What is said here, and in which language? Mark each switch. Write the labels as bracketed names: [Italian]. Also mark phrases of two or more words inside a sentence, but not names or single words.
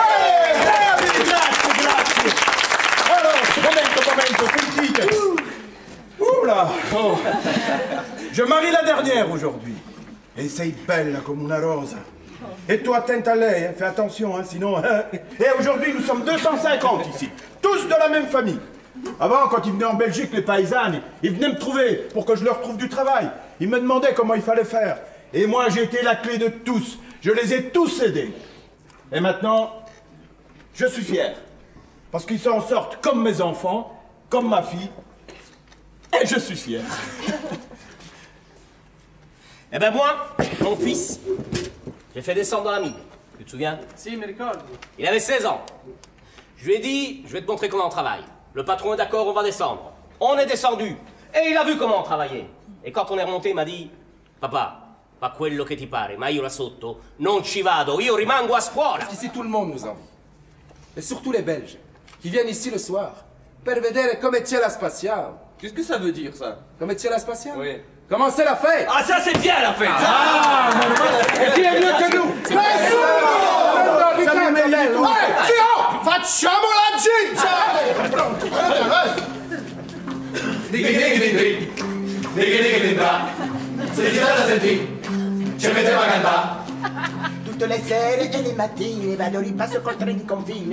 [Italian] Grazie. Allora, momento, sentite. Oula, oh. [French] Je marie la dernière aujourd'hui. [Italian] Et sei bella come una rosa. [French] Et toi, attente à lei, hein? Fais attention, hein, sinon... Hein? Et aujourd'hui, nous sommes 250 ici, tous de la même famille. Avant, quand ils venaient en Belgique, les paysannes, ils venaient me trouver pour que je leur trouve du travail. Ils me demandaient comment il fallait faire. Et moi, j'ai été la clé de tous. Je les ai tous aidés. Et maintenant, je suis fier. Parce qu'ils s'en sortent comme mes enfants, comme ma fille. Et je suis fier. Eh ben moi, mon fils, j'ai fait descendre dans la mine. Tu te souviens? [Italian] Si, mi ricordo. [French] Il avait 16 ans. Je lui ai dit, je vais te montrer comment on travaille. Le patron est d'accord, on va descendre. On est descendu. Et il a vu comment on travaillait. Et quand on est remonté, il m'a dit, papa, [Italian] fa quello che ti pare, ma io là sotto non ci vado, io rimango a scuola. [French] Ici, tout le monde nous envie. Et surtout les Belges, qui viennent ici le soir, [Italian] per vedere come c'è la spatiale. [French] Qu'est-ce que ça veut dire, ça? [Italian] Come c'è la spatiale? [French] Oui. Comment c'est la fête? Ah, ça, c'est bien, la fête! Et qui est mieux que nous? [Italian] Zio, facciamo la giccia! Pronti? Se ci state a sentire, ci metteva a cantare. Tutte le sere e le mattine vado in passo col treno di confine.